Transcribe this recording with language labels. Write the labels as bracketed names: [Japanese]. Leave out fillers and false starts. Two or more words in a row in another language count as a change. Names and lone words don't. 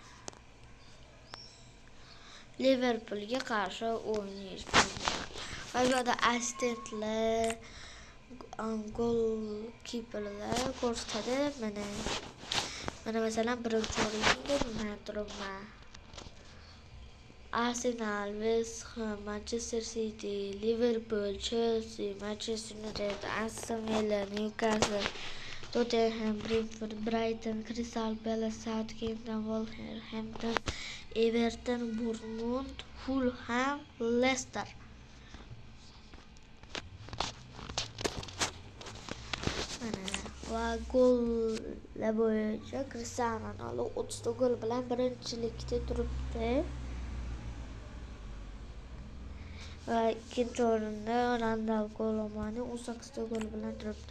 [Uzbek] Liverpoolga qarshi o'ynayman. Va bu yerda assistentlar, golkiperlar ko'rsatadi. Mana masalan birinchi o'rinda men turibman. Arsenal, West Ham, Manchester City, Liverpool, Chelsea, Manchester United, Aston Villa, Newcastle, Tottenham, Brentford, Brighton, Crystal Palace, Southampton, Wolverhampton, Everton, Bournemouth, Fulham, Leicester. Va gollar bo'yicha Cristiano Ronaldo 30 ta gol bilan birinchilikda turibdi. Va ikkinchi o'rinda Randal Colomani 18 ta gol bilan turibdi.